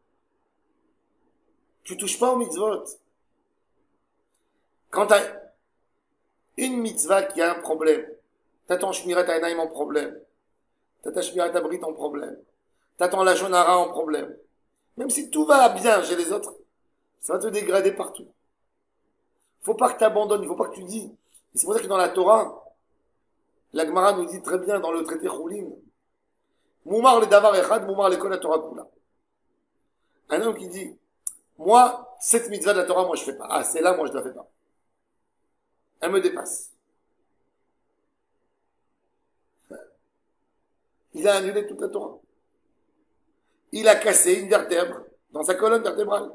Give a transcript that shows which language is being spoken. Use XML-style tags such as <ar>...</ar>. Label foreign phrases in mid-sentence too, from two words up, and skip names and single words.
<fr>Tu touches pas aux mitzvot. Quand tu as une mitzvah qui a un problème, t'as ton</fr> <he>שמירת העיניים</he> <fr>en problème, t'as ta</fr> <he>שמירת הברית</he> <fr>en problème, t'as ton</fr> <he>לשון הרע</he> <fr>en problème. Même si tout va bien chez les autres, ça va te dégrader partout. Faut pas que tu abandonnes, il faut pas que tu dis. Et c'est pour ça que dans la Torah, la Gemara nous dit très bien dans le traité Choulin,</fr> <he>מומר לדבר אחד מומר לכל התורה כולה.</he> <fr>Un homme qui dit, moi, cette mitzvah de la Torah, moi je fais pas. Ah, c'est là, moi je la fais pas. Elle me dépasse. Il a annulé toute la Torah. Il a cassé une vertèbre dans sa colonne vertébrale.</fr>